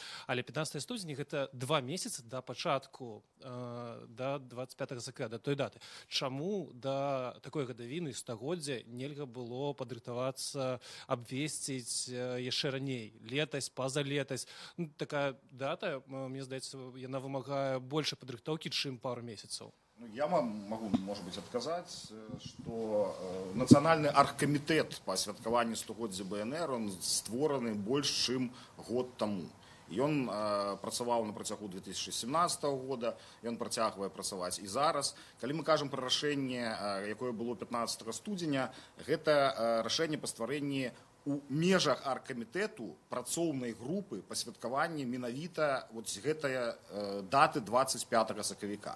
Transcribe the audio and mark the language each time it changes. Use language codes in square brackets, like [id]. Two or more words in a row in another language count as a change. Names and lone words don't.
[be] Але 15 студзеня гэта 2 месяцы да пачатку, да 25 сакавіка, да той даты. Чаму да такой гадавіны стагоддзя нельга было падрыхтавацца, абвесціць яшчэ раней, летась, пазалетась? Ну, такая дата, мне здаецца, яна вымагае больше падрыхтоўкі, чым пару месяцаў. [ru] Я могу, может быть, отказать, что Национальный аргкомитет по [be] святкаванню 100-годдзя БНР, он створаны больш чым год тому. І он працаваў на працягу 2017 года, і он працягвае працаваць і зараз. Калі мы кажам пра рашэнне, якое было 15 студзеня, гэта рашэнне па стварэнні у межах аргкамітэту працоўнай групы па святкаванні менавіта гэтая даты 25 сакавіка.